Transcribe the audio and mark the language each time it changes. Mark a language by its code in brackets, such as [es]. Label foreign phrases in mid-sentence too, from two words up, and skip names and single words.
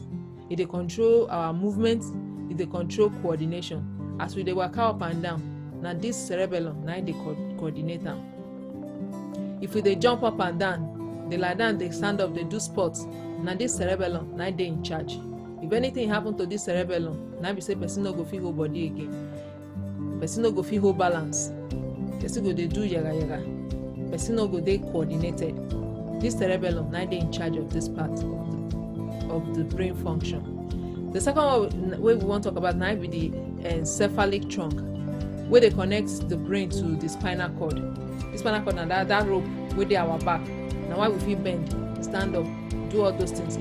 [pcm] They control our movements. They control coordination. As we dey waka up and down, now this cerebellum now they coordinate them. If we dey jump up and down, they lie down, they stand up, they do sports, now this cerebellum, now they in charge. If anything happen to this cerebellum, now we say person no go fit hold body again. Person no go fit hold balance. Person go dey do yaga. Person no go dey coordinated. This cerebellum, now they in charge of this part of the brain function. The second one we want to talk about now be the encephalic trunk, where they connect the brain to the spinal cord. This spinal cord na that rope wey dey our back. Now why we feel bend, stand up, do all those things.